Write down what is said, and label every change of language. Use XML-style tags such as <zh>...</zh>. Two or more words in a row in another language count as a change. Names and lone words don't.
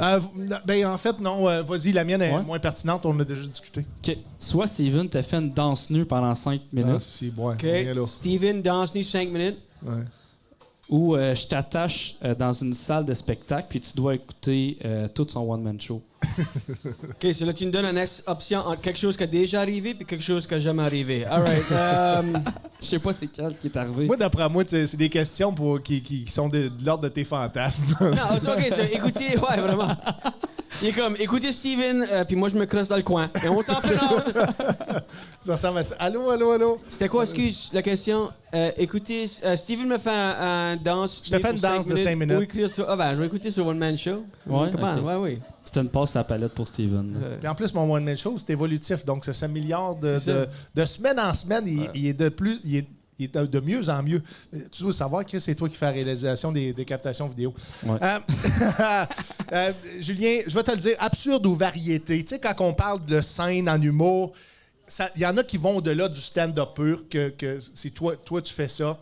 <fr>En fait, non. Vas-y, la mienne est moins pertinente. On en a déjà discuté. OK. Soit Steven t'a fait une danse nue pendant 5 minutes. Si, bon. OK. Steven danse nue 5 minutes. Ouais. Ou je t'attache dans une salle de spectacle puis tu dois écouter tout son</fr> <en>one-man show.</en> <fr>OK, so là, tu me donnes une option entre quelque chose qui a déjà arrivé puis quelque chose qui n'a jamais arrivé.</fr> <en>All right.</en> <fr>Je sais pas c'est quel qui est arrivé. Moi, d'après moi, c'est des questions qui sont de l'ordre de tes fantasmes. Non, OK, so, écoutez, ouais, vraiment. Il est comme, écoutez Steven, puis moi, je me crosse dans le coin. Et on s'en fait non. Ça ressemble à ça. Allô? C'était quoi, excuse, la question? Écoutez, Steven me fait un danse. Je te fais une danse de 5 minutes. Ou écrire sur, je vais écouter sur</fr> <en>One Man Show.</en> <fr>Ouais, Comment? okay. Oui. C'était une passe à la palette pour Steven. Puis en plus, mon</fr> <en>one-man show,</en> <fr>c'est évolutif. Donc, ça s'améliore de semaine en semaine. Il est de mieux en mieux. Tu dois savoir, Chris, c'est toi qui fais la réalisation des captations vidéo. Ouais. Julien, je vais te le dire, absurde ou variété. Tu sais, quand on parle de scène en humour, il y en a qui vont au-delà du stand-up pur, que c'est toi, tu fais ça.</fr>